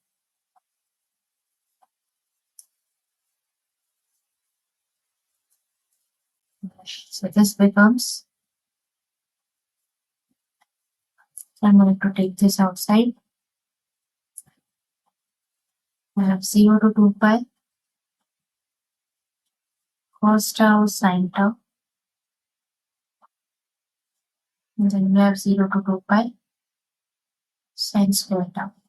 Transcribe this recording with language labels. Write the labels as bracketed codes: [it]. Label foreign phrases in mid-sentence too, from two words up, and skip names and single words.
[en] So this becomes, I'm going to take this outside. I have 0 to 2 pi cos tau sine tau. And then we have 0 to 2 pi sine square tau.